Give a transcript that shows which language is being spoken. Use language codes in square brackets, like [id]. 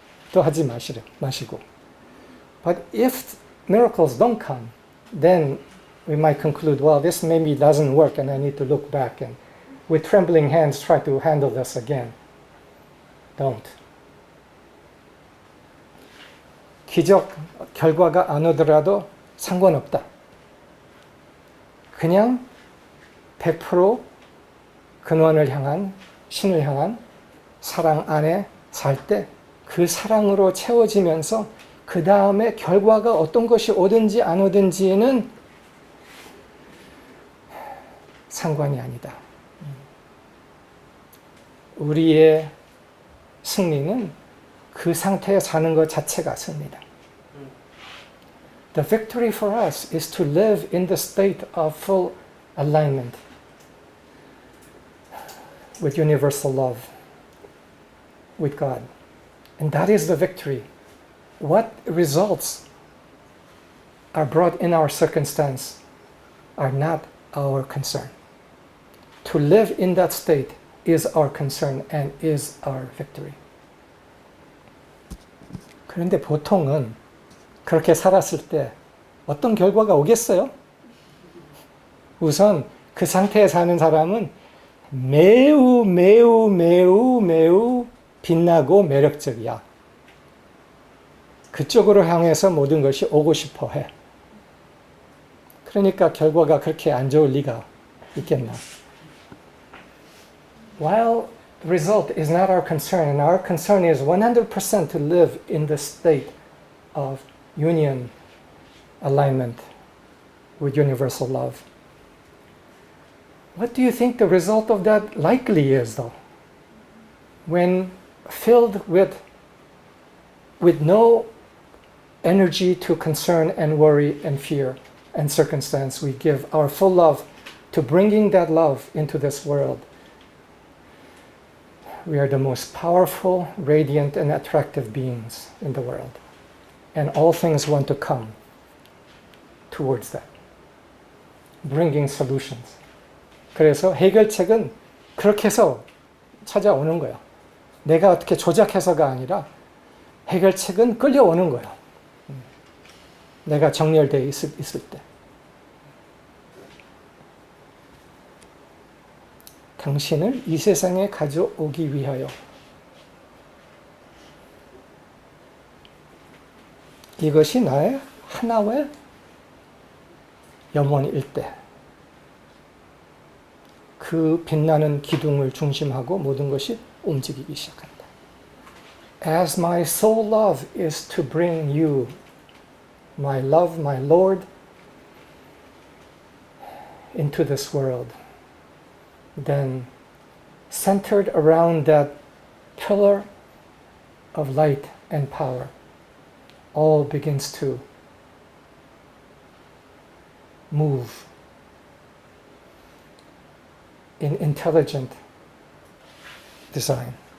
[ko] 또 하지 마시고. [en] But if miracles don't come, then we might conclude, well, this maybe doesn't work and I need to look back and with trembling hands try to handle this again. Don't. [ko] 기적 결과가 안 오더라도 상관없다. 그냥 100% 근원을 향한, 신을 향한 사랑 안에 살 때 그 사랑으로 채워지면서 그 다음에 결과가 어떤 것이 오든지 안 오든지는 상관이 아니다. 우리의 승리는 그 상태에 사는 것 자체가 승리다. [en] The victory for us is to live in the state of full alignment with universal love, with God. And that is the victory. What results are brought in our circumstance are not our concern. To live in that state is our concern and is our victory. [ko] 그런데 보통은 그렇게 살았을 때 어떤 결과가 오겠어요? 우선 그 상태에 사는 사람은 매우 빛나고 매력적이야. 그쪽으로 향해서 모든 것이 오고 싶어 해. 그러니까 결과가 그렇게 안 좋을 리가 있겠나. [en] While the result is not our concern, and our concern is 100% to live in the state of union, alignment with universal love. What do you think the result of that likely is, though? When filled with no energy to concern and worry and fear and circumstance, we give our full love to bringing that love into this world. We are the most powerful, radiant, and attractive beings in the world. And all things want to come towards that. Bringing solutions. [ko] 그래서 해결책은 그렇게 해서 찾아오는 거예요. 내가 어떻게 조작해서가 아니라 해결책은 끌려오는 거예요. 내가 정렬되어 있을 때. 당신을 이 세상에 가져오기 위하여 이것이 나의 하나의 염원일 때 그 빛나는 기둥을 중심하고 모든 것이 움직이기 시작한다. [en] As my sole love is to bring you, my love, my Lord, into this world, then centered around that pillar of light and power, all begins to move in intelligent design.